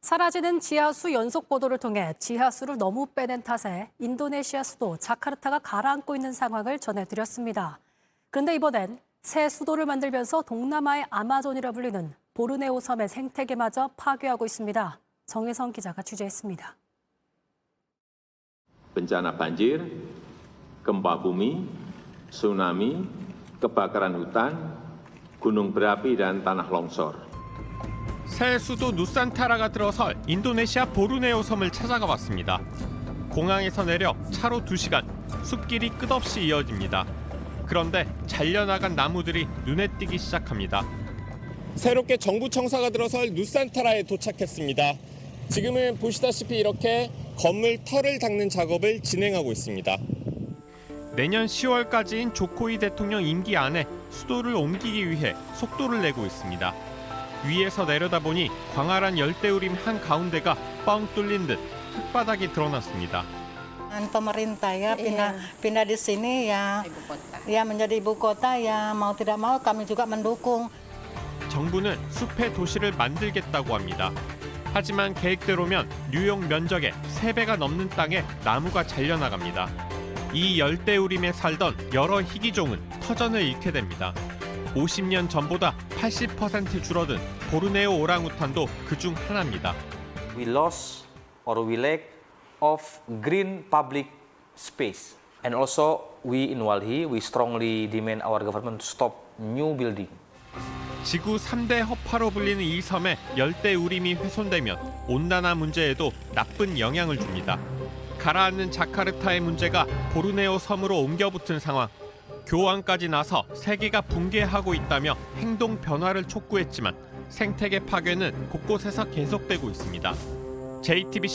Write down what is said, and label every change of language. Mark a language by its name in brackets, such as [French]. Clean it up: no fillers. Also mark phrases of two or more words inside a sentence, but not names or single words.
[Korean] 사라지는 지하수 연속 보도를 통해 지하수를 너무 빼낸 탓에 인도네시아 수도 자카르타가 가라앉고 있는 상황을 전해드렸습니다. 그런데 이번엔 새 수도를 만들면서 동남아의 아마존이라 불리는 보르네오 섬의 생태계마저 파괴하고 있습니다. 정혜성 기자가 취재했습니다. [Indonesian] Bencana banjir, gempa bumi, tsunami, kebakaran hutan, gunung berapi, dan tanah longsor. [Korean] 새 수도 누산타라가 들어설 인도네시아 보르네오 섬을 찾아가 봤습니다. 공항에서 내려 차로 2시간, 숲길이 끝없이 이어집니다. 그런데 잘려나간 나무들이 눈에 띄기 시작합니다. 새롭게 정부 청사가 들어설 누산타라에 도착했습니다. 지금은 보시다시피 이렇게 건물 털을 닦는 작업을 진행하고 있습니다. 내년 10월까지인 조코이 대통령 임기 안에 수도를 옮기기 위해 속도를 내고 있습니다. 위에서 내려다보니 광활한 열대우림 한가운데가 뻥 뚫린 듯 흙바닥이 드러났습니다. [Indonesian] Pemerintah ya pindah di sini ya menjadi ibu kota ya mau tidak mau kami juga mendukung. [Korean] 정부는 숲의 도시를 만들겠다고 합니다. 하지만 계획대로면 뉴욕 면적의 3배가 넘는 땅에 나무가 잘려나갑니다. 이 열대우림에 살던 여러 희귀종은 터전을 잃게 됩니다. 50년 전보다 80% 줄어든 보르네오 오랑우탄도 그중 하나입니다. [English] We lost or we lack of green public space. And also we in Walhi, we strongly demand our government to stop new building. [Korean] 지구 3대 허파로 불리는 이 섬에 열대우림이 훼손되면 온난화 문제에도 나쁜 영향을 줍니다. 가라앉는 자카르타의 문제가 보르네오 섬으로 옮겨붙은 상황. 교황까지 나서 세계가 붕괴하고 있다며 행동 변화를 촉구했지만 생태계 파괴는 곳곳에서 계속되고 있습니다.